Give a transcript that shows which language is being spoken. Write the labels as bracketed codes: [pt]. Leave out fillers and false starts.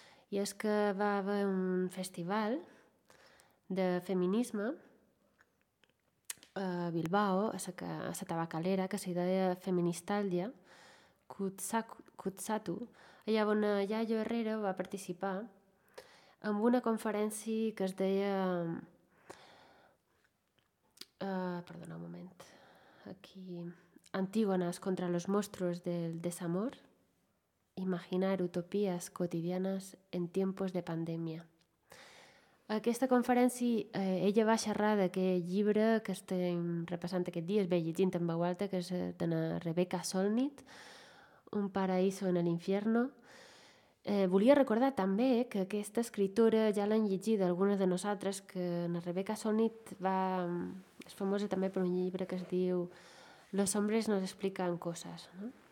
[ca] I és que va haver un festival de feminisme a Bilbao, a la Tabacalera, que s'hi deia Feministàlia, Kutsatu, allà on Yayo Herrera va participar en una conferència que es deia... perdona un moment. Aquí... [es] Antígones contra los monstruos del desamor. Imaginar utopías cotidianas en tiempos de pandemia. [ca] Aquesta conferència, ella va xerrar d'aquest llibre que estem repassant aquest dia, es ve llegint en veu alta, que és de Rebecca Solnit, Un paraíso en el infierno. Volia recordar també que aquesta escritura ja l'han llegit algunes de nosaltres, que la Rebecca Solnit és famosa també per un llibre que es diu Los hombres nos explican cosas, no?